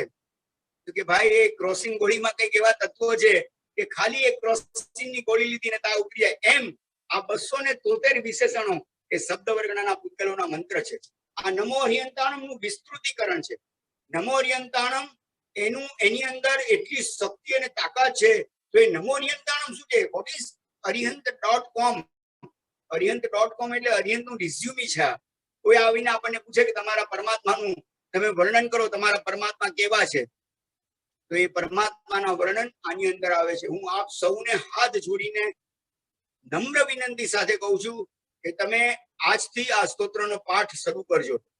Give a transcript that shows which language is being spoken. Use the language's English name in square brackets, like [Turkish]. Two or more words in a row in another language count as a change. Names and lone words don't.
[Gujarati] તો કે ભાઈ એ ક્રોસિન ગોળીમાં કઈક એવા તત્વો છે કે ખાલી એક ક્રોસિનની ગોળી લીધી ને તાવ ઉતરી જાય. એમ આ 273 વિશેષણો એ શબ્દ વર્ગના પૂતગલોના મંત્ર છે. આ [Prakrit languages] નમો અરિહંતાણમ [Gujarati] નું વિસ્તૃતીકરણ છે. [Prakrit languages] નમો અરિહંતાણમ [Gujarati] એની અંદર એટલી શક્તિ અને તાકાત છે. તો એ [Prakrit languages] નમો અરિહંતાણમ [Gujarati] શું છે? [English] what is [Gujarati] arihant.com? arihant.com એટલે અરિહંતનું રિઝ્યુમી છે. કોઈ આવીને આપણને પૂછે કે તમારા પરમાત્માનું તમે વર્ણન કરો, તમારા પરમાત્મા કેવા છે? તો એ પરમાત્માના વર્ણન આની અંદર આવે છે. હું આપ સૌને હાથ જોડીને નમ્ર વિનંતી સાથે કહું છું કે તમે આજથી આ સ્તોત્રનો પાઠ શરૂ કરજો.